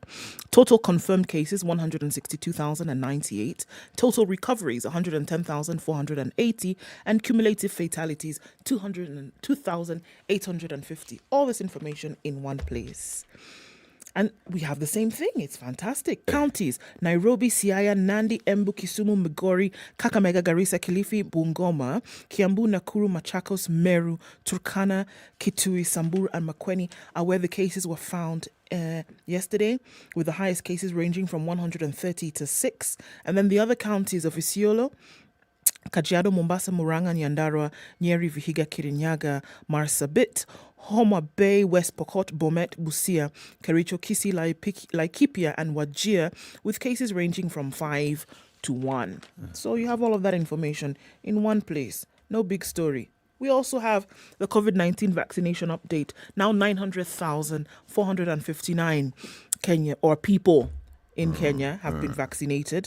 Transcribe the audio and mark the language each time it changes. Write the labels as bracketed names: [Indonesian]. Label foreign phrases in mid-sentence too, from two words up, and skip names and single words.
[English] Total confirmed cases, 162,098. Total recoveries, 110,480. And cumulative fatalities, 202,850. All this information in one place. And we have the same thing. It's fantastic. Counties: Nairobi, Siaya, Nandi, Embu, Kisumu, Migori, Kakamega, Garissa, Kilifi, Bungoma, Kiambu, Nakuru, Machakos, Meru, Turkana, Kitui, Samburu, and Makueni are where the cases were found yesterday, with the highest cases ranging from 130 to 6. And then the other counties of Isiolo, Kajiado, Mombasa, Murang'a, Nyandarua, Nyeri, Vihiga, Kirinyaga, Marsabit, Homa Bay, West Pokot, Bomet, Busia, Kericho, Kisii, Laikipia, and Wajir, with cases ranging from 5 to 1. So you have all of that information in one place. No big story. We also have the COVID-19 vaccination update. Now 900,459 people in Kenya have been vaccinated.